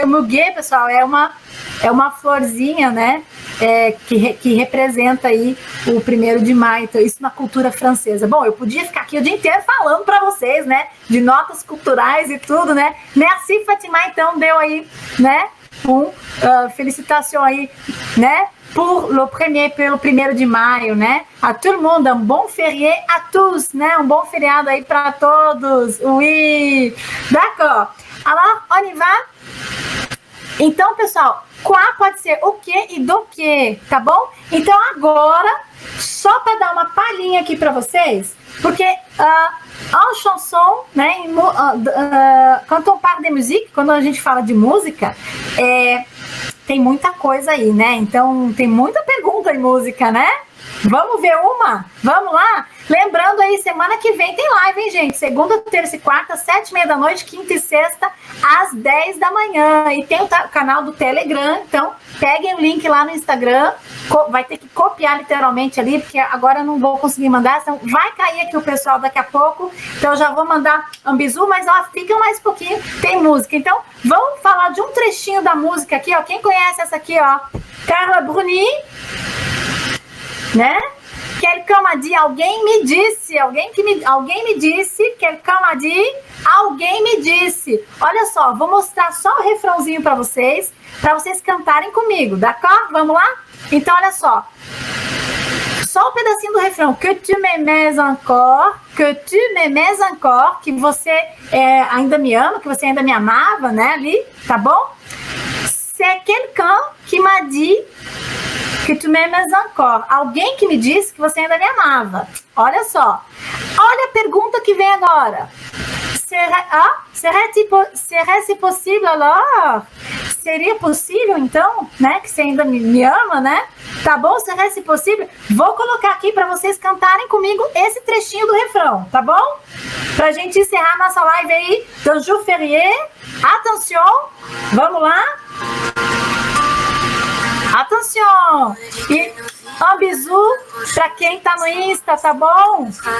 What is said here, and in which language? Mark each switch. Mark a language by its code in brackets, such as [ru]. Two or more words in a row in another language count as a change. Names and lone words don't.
[pt] Muguet, pessoal, é uma florzinha, né, que representa aí o 1º de maio, então isso na cultura francesa. Bom, eu podia ficar aqui o dia inteiro falando para vocês, né, de notas culturais e tudo, né, merci, Fatima, então deu aí, né, felicitação aí, né, pelo 1º de maio, né? [fr] A tout le monde, [pt] um bom [fr] férié à tous, [pt] né? Um bom feriado aí para todos. [fr] Oui, d'accord. Alors, on y va? [pt] Então, pessoal, quoi pode ser o que e do que, tá bom? Então, agora, só para dar uma palhinha aqui para vocês, porque [fr] en chanson, [pt] né? [fr] Quand on parle de musique, [pt] quando a gente fala de música, tem muita coisa aí, né? Então, tem muita pergunta em música, né? Vamos ver uma? Vamos lá? Lembrando aí, semana que vem tem live, hein, gente? Segunda, terça e quarta, 7h30 da noite, quinta e sexta, às 10 da manhã. E tem o canal do Telegram, então peguem o link lá no Instagram. Vai ter que copiar literalmente ali, porque agora eu não vou conseguir mandar. Então vai cair aqui o pessoal daqui a pouco. Então eu já vou mandar um bisu, mas ó, fica mais pouquinho, tem música. Então vamos falar de um trechinho da música aqui, ó. Quem conhece essa aqui, ó? Carla Bruni, né? [fr] Quelqu'un m'a dit, [pt] alguém me disse, alguém me disse, [fr] quelqu'un m'a dit, [pt] alguém me disse. Olha só, vou mostrar só o refrãozinho para vocês cantarem comigo, d'accord? Vamos lá? Então, olha só. Só um pedacinho do refrão. [fr] Que tu m'aimes encore, [pt] que você ainda me ama, que você ainda me amava, né, ali, tá bom? [fr] C'est quelqu'un qui m'a dit que tu m'aimes encore. [pt] Alguém que me disse que você ainda me amava. Olha só. Olha a pergunta que vem agora. [fr] Serait-ce possível alors? [pt] Seria possível, então, né? Que você ainda me ama, né? Tá bom? [fr] Serait-ce possível? [pt] Vou colocar aqui para vocês cantarem comigo esse trechinho do refrão, tá bom? Pra gente encerrar nossa live aí do [fr] jour férié. [pt] Attention! Vamos lá? Atenção! E um bisu pra quem tá no Insta, tá bom?